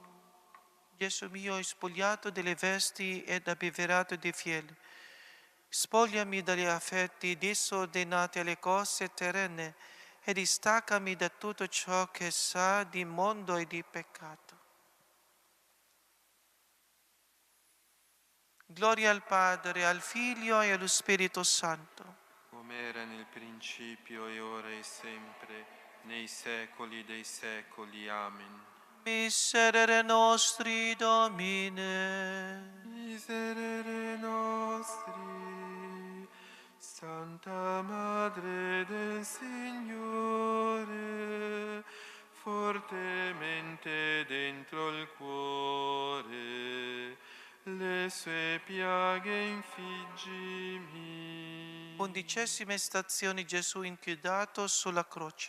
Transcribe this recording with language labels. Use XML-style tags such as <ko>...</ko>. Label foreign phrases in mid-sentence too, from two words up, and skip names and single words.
<it>Gesù mio, spogliato delle vesti ed abbeverato di fiele, spogliami dagli affetti disordinati alle cose terrene e distaccami da tutto ciò che sa di mondo e di peccato. Gloria al Padre, al Figlio e allo Spirito Santo. Come era nel principio e ora e sempre, nei secoli dei secoli. Amen.</it> <la>Miserere nostri, Domine. Miserere nostri,</la> <it>Santa Madre del Signore, fortemente dentro il cuore, le sue piaghe infiggimi. 11ª stazione, Gesù inchiodato sulla croce.</it>